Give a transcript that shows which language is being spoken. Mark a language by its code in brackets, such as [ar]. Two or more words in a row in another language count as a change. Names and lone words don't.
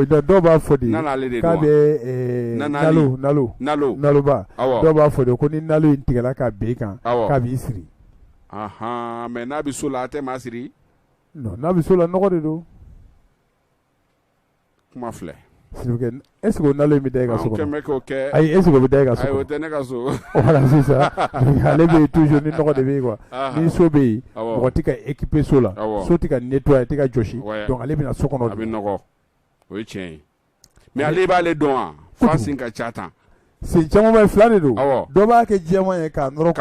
[bm] dɔw b'a fɔ de nanale de k'a bɛ naloba dɔw b'a fɔ de ko ni nalo in tigɛla ka ben i kan k'a b'i siri mɛ n'a bɛ so la a tɛ maa siri n'a bɛ so la nɔgɔ de don kuma filɛ [fr] est ce que [bm] o nalo in bɛ da i ka so kɔnɔ ayi [fr] est ce que [bm] o bɛ da i ka so kɔnɔ o tɛ ne ka so voilà sisan ale bɛ yen toujours ni nɔgɔ de bɛ yen quoi ni so bɛ yen mɔgɔ tɛ ka équiper so la so tɛ ka nettoyer tɛ ka jɔsi donc ale bɛna so kɔnɔ a bɛ nɔgɔ o ye tiɲɛ ye mais ale b'ale dɔn wa fa sen ka ca tan sen caman bɛ fila de don dɔ b'a kɛ jɛman ye k'a nɔrɔ